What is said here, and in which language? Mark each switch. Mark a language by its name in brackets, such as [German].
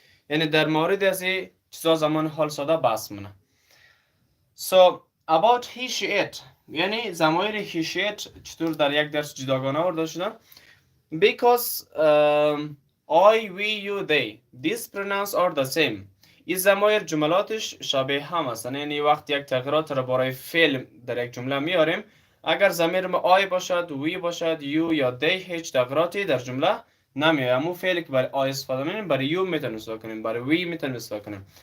[Persian] یعنی در مورد از این چیزا زمان حال ساده بحث منه. [English] So about he she it [Persian] یعنی ضمایر he she it چطور در یک درس جداگانه آورده شدن. [English] Because I, we, you, they these pronouns are the same. [Persian] این ضمایر جملاتش شبیه هم هستن. یعنی وقتی یک تغییرات را برای فعل در یک جمله میاریم اگر ضمیر ما I باشد we باشد you یا they هیچ تغییراتی در جمله نمیاد. همون فعلی که برای I استفاده می‌کنیم برای you میتونیم استفاده کنیم برای we میتونیم استفاده کنیم.